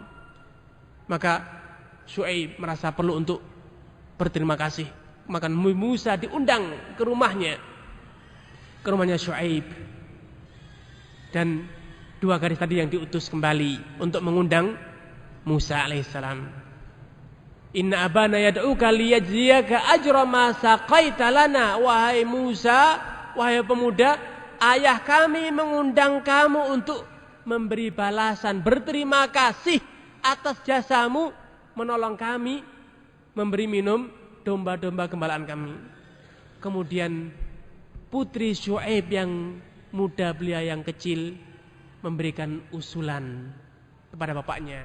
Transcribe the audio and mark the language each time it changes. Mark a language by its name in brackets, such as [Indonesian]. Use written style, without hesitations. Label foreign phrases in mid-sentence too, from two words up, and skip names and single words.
[Indonesian] Maka Syuaib merasa perlu untuk berterima kasih. Maka Musa diundang ke rumahnya Syuaib. Dan dua gadis tadi yang diutus kembali untuk mengundang Musa alaihissalam. [Arabic] إن أبي يدعوك ليجزيك أجر ما سقيت لنا. [Indonesian] Wahai Musa, wahai pemuda, ayah kami mengundang kamu untuk memberi balasan, berterima kasih atas jasamu menolong kami, memberi minum domba-domba gembalaan kami. Kemudian putri Syuaib yang muda belia yang kecil memberikan usulan kepada bapaknya.